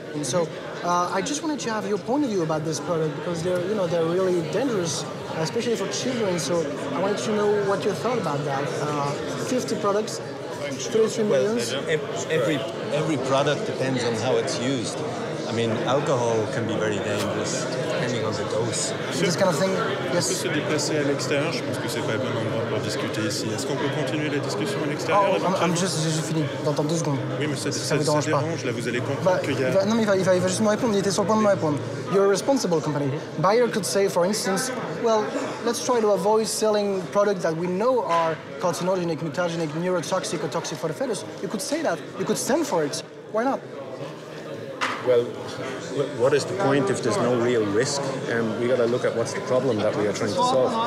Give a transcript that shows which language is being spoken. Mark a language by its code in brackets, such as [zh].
[en] And so I just wanted to have your point of view about this product because they're really dangerous, especially for children. So I wanted to know what you thought about that. 50 products, 33 millions. Every product depends on how it's used. I mean, alcohol can be very dangerous depending on the dose. This kind of thing, yes. [fr] On peut se déplacer à l'extérieur. Je pense que c'est pas le bon endroit pour discuter ici. Est-ce qu'on peut continuer la discussion à l'extérieur? J'ai fini dans 2 secondes. Oui, mais ça vous dérange pas. Là, vous allez comprendre qu'il y a... Non, mais il va juste me répondre. Il était sur le point de me répondre. [en] You're a responsible company. Bayer could say, for instance, well, let's try to avoid selling products that we know are carcinogenic, mutagenic, neurotoxic, or toxic for the fetus. You could say that. You could stand for it. Why not? Well, what is the point if there's no real risk? We got to look at what's the problem that we are trying to solve.